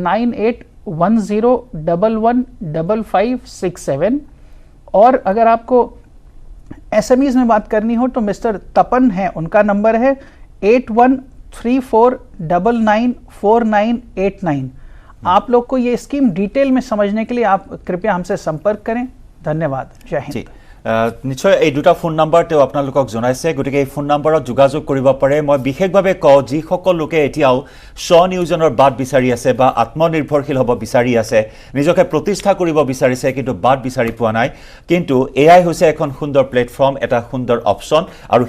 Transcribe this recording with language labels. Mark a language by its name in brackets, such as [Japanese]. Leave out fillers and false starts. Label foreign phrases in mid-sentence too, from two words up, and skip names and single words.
[Hindi] 9810115567 और अगर आपको SMEs में बात करनी हो तो मिस्टर तपन है उनका नंबर है 8134994989 आप लोग को ये स्कीम डिटेल में समझने के लिए आप कृपया हमसे संपर्क करें धन्यवाद जय हिंद [Assamese] নিশ্চয় এই দুটা ফোন নাম্বাৰ তেও আপোনালোকক জনাইছে গতিকে এই ফোন নাম্বাৰত যোগাযোগ কৰিব পাৰে মই বিশেষভাৱে কওঁ যিসকল লোকে এতিয়াও স্বনিয়োজনৰ বাট বিচাৰি আছে বা আত্মনিৰ্ভৰশীল হ'ব বিচাৰি আছে নিজকে প্ৰতিষ্ঠা কৰিব বিচাৰিছে কিন্তু বাট বিচাৰি পোৱা নাই কিন্তু এআই হৈছে এখন সুন্দৰ প্লেটফৰ্ম এটা সুন্দৰ অপচন আৰু